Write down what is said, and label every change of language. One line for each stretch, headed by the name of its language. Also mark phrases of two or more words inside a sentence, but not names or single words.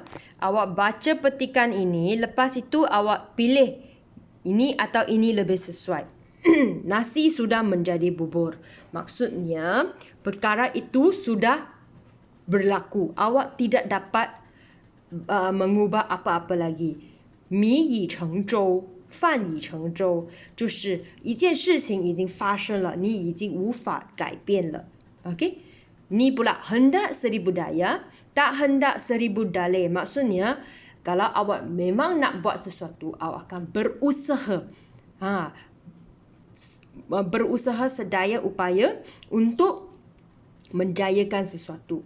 Malay: Awak baca petikan ini, lepas itu awak pilih ini atau ini lebih sesuai. Nasi sudah menjadi bubur. Maksudnya, perkara itu sudah berlaku. Awak tidak dapat mengubah apa-apa lagi.
Chinese: 米已成粥，饭已成粥，就是一件事情已经发生了，你已经无法改变了。Okay?
Malay: Ni pula hendak seribu daya, tak hendak seribu dalih. Maksudnya, kalau awak memang nak buat sesuatu, awak akan berusaha. Berusaha sedaya upaya untuk menjayakan sesuatu.